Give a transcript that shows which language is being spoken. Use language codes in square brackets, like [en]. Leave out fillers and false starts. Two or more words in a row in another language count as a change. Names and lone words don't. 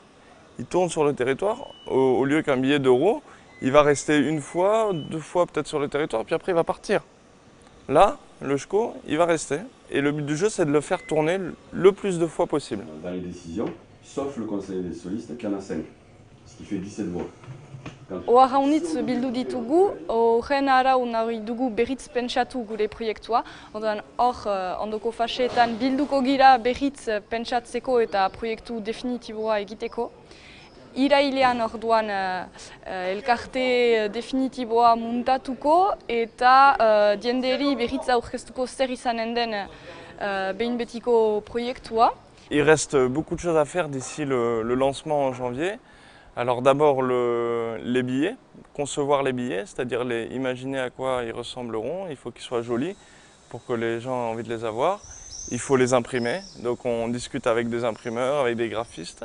[fr] Il tourne sur le territoire, au lieu qu'un billet d'euros, il va rester une fois, 2 fois peut-être sur le territoire, puis après il va partir. Là, le eusko, il va rester. Et le but du jeu, c'est de le faire tourner le plus de fois possible. Dans les décisions, sauf le conseil des solistes qui en a 5, ce qui fait 17 voix. [eu] Oarraunitz bildu ditugu, horren arau nahi dugu berriz pentsatu gure proiektua. Orduan hor, ondoko faseetan bilduko gira berriz pentsatzeko eta proiektu definitiboa egiteko. Irailean orduan elkarte definitiboa muntatuko eta jenderi berriz aurkeztuko zer izanen den behin betiko proiektua. [fr] Il reste beaucoup de choses à faire d'ici le lancement en janvier. Alors d'abord les billets, concevoir les billets, c'est-à-dire imaginer à quoi ils ressembleront. Il faut qu'ils soient jolis pour que les gens aient envie de les avoir. Il faut les imprimer, donc on discute avec des imprimeurs, avec des graphistes.